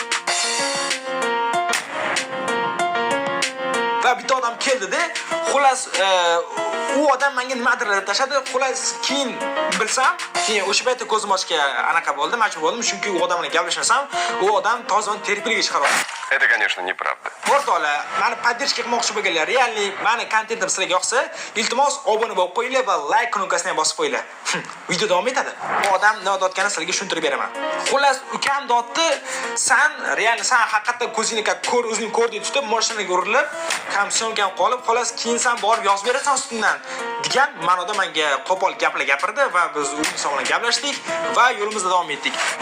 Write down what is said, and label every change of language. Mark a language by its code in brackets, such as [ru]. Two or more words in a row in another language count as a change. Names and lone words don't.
[uz] Va bitta odam keldi-da, xullas u odam menga nimadir tashladi. Xullas keyin bilsam, keyin o'sha paytda ko'zim ochga anaqa bo'ldi, majbur bo'ldim, chunki u odam bilan gaplashmasam, u odam tozani terpiliga chiqaradi. [ru] Это, конечно, неправда. [uz] O'rtoqlar, meni podдержка qilmoqchi bo'lganlar, realni meni kontentim sizlarga yoqsa, iltimos obuna bo'lib qo'yinglar va like knopkasini ham bosib qo'yinglar. Video davom etadi. Bu odam nima deyotganini sizlarga tushuntirib beraman. Xullas, ukam deyapti, sen haqiqatda ko'zingni ko'r, o'zing ko'r deb tutib, mashinaga urilib, kamsyonkan qolib, xullas keyin sen borib yozib berasan ustidan degan ma'noda menga qo'pol gaplar gapirdi va biz u inson bilan gaplashdik va yo'limizda davom etdik.